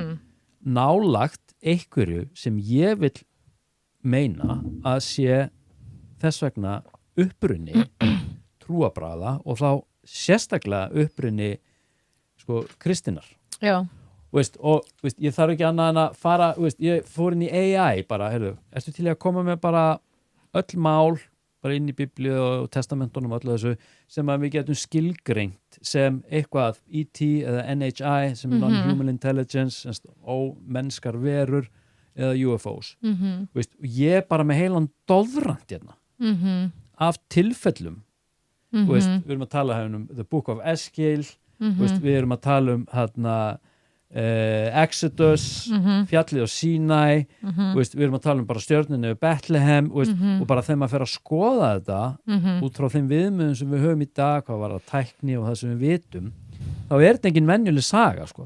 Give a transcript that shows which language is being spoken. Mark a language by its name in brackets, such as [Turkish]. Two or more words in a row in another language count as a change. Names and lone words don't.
[Icelandic] nálagt einhverju sem ég vil meina að sé þess vegna upprunni trúabragða og þá sérstaklega upprunni sko kristinnar veist, og veist, ég þarf ekki annað en að fara veist, ég fór inn í AI bara ertu til að koma með bara öll mál bara inn í Biblíu og testamentunum og öllu þessu sem að við getum skilgreint sem eitthvað ET eða NHI sem [English] non-human intelligence [Icelandic] ómennskar verur eða UFOs veist, ég bara með heilan doðrant hérna af tilfellum veist, við erum að tala the Book of Eskil veist, við erum að tala Exodus fjallið á Sinai veist, við erum að tala bara stjörnunni við Bethlehem veist, og bara þegar maður fer að skoða þetta út frá þeim viðmiðum sem við höfum í dag hvað var að tækni og það sem við vitum þá er þetta engin venjuleg saga sko.